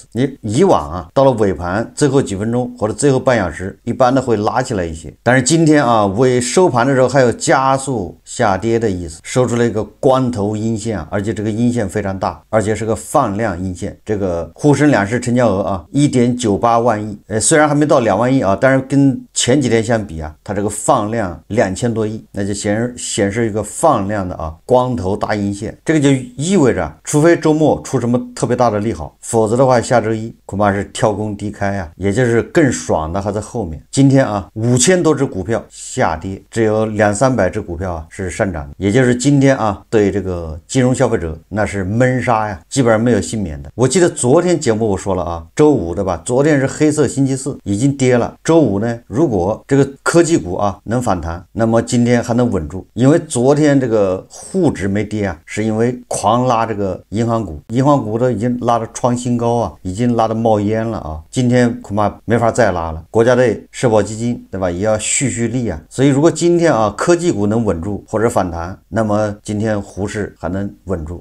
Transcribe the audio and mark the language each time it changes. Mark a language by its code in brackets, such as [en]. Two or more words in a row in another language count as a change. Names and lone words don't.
[zh] 你以往到了尾盤最後幾分鐘或者最後半小時，一般的會拉起來一些，但是今天尾收盤的時候還有加速下跌的意思，收出了一個光頭陰線而且這個陰線非常大，而且是個放量陰線。這個滬深兩市成交額1.98萬億，雖然還沒到2萬億但是跟前幾天相比它這個放量2000多億，那就顯示一個放量的光頭大陰線。這個就意味着除非周末出什麼特別大的利好，否則的話下周一恐怕是跳空低開也就是更爽的還在後面。今天5000多只股票下跌，只有200-300只股票是上漲，也就是今天对這個金融消費者那是悶殺基本上沒有幸免的。我記得昨天節目我說了周五對吧，昨天是黑色星期四，已經跌了。周五呢，如果這個科技股能反彈，那麼今天還能穩住。因為昨天這個滬指沒跌是因為狂拉這個銀行股都已經拉得創新高已經拉得冒煙了今天恐怕沒法再拉了。國家隊社保基金對吧，也要蓄力所以如果今天科技股能穩住或者反彈，那麼今天滬市還能穩住。